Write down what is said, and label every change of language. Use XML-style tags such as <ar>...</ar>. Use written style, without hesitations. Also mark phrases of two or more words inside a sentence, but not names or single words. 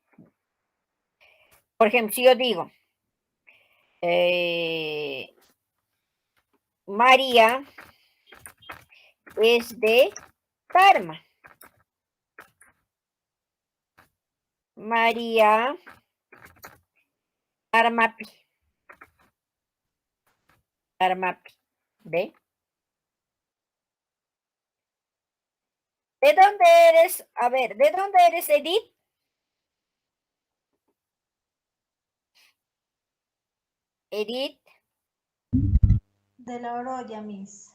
<es>Por ejemplo, si yo digo María es de Tarma.</es> <qu>María Tarmapi. Tarmapi. ¿Ve?</qu> <es>¿De dónde eres? A ver, ¿de dónde eres, Edith? Edith. De la Oroya, Miss.</es>